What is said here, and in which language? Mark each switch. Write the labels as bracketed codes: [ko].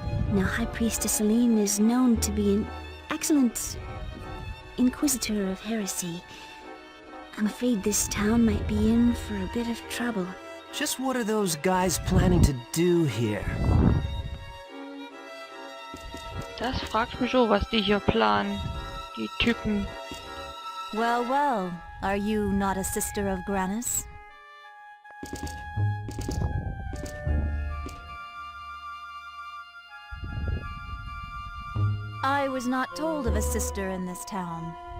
[en] Now, High Priestess Celine is known to be an excellent inquisitor of heresy. I'm afraid this town might be in for a bit of trouble. Just what are those guys planning to do here? [de] Das fragt mich so, was die hier planen. Die Typen. [en] Well, well. Are you not a sister of Granus? I was not told of a sister in this town.